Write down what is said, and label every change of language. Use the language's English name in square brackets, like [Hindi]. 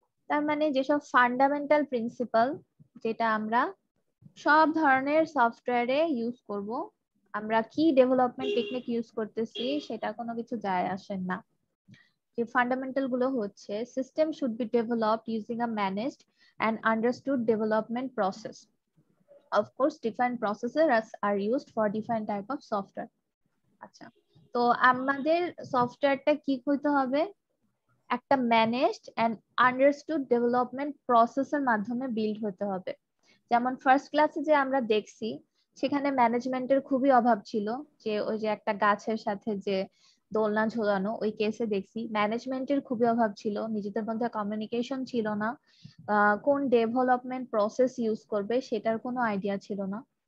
[Bangla] তার মানে যেসব ফান্ডামেন্টাল প্রিন্সিপাল যেটা আমরা সব ধরনের সফটওয়্যারে ইউজ করব, আমরা কি ডেভেলপমেন্ট টেকনিক ইউজ করতেছি সেটা কোনো কিছু যায় আসে না। যে ফান্ডামেন্টাল গুলো হচ্ছে, [English] System should be developed using a managed and understood development process. Of course, different processes are used for different type of software. [Bangla] আচ্ছা, তো আমাদের সফটওয়্যারটা কি হইতে হবে, একটা ম্যানেজড অ্যান্ড আন্ডারস্টুড ডেভেলপমেন্ট প্রসেসের মাধ্যমে বিল্ড হতে হবে। যেমন ফার্স্ট ক্লাসে যে আমরা দেখছি সেখানে ম্যানেজমেন্টের খুবই অভাব ছিল, যে ওই যে একটা গাছের সাথে যে দোলনা ঝোলানো ওই কেসে দেখছি ম্যানেজমেন্টের খুবই অভাব ছিল, নিজেদের মধ্যে কমিউনিকেশন ছিল না, কোন ডেভেলপমেন্ট প্রসেস ইউজ করবে সেটার কোনো আইডিয়া ছিল না।